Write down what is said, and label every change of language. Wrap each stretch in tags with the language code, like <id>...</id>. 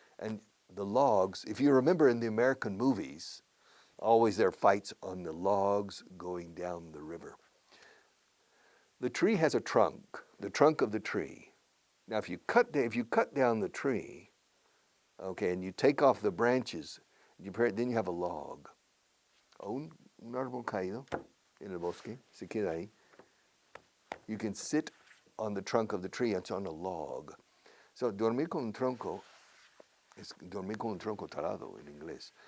<en>And the logs, if you remember in the American movies, always there are fights on the logs going down the river. The tree has a trunk, the trunk of the tree. Now, if you cut down the tree, okay, and you take off the branches, then you have a log.</en> <es>O un árbol caído en el bosque, se queda ahí.</es> <en>You can sit on the trunk of the tree, it's on a log.</en> <es>So, dormir con un tronco es dormir con un tronco talado en inglés.</es>